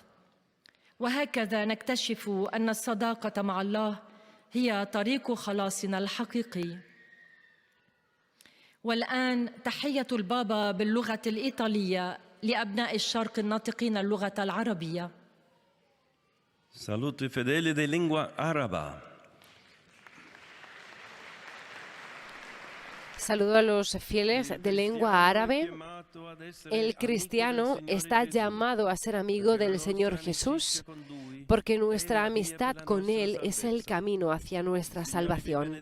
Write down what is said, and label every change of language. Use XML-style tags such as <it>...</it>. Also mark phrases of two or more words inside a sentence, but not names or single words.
<ar>وهكذا نكتشف أن الصداقة مع الله هي طريق خلاصنا الحقيقي. والآن تحية البابا باللغة الإيطالية لأبناء الشرق الناطقين اللغة العربية.</ar> <it>Saluti fedeli di lingua araba.</it> <es>Saludo a los fieles de lengua árabe. El cristiano está llamado a ser amigo del Señor Jesús, porque nuestra amistad con Él es el camino hacia nuestra salvación.</es>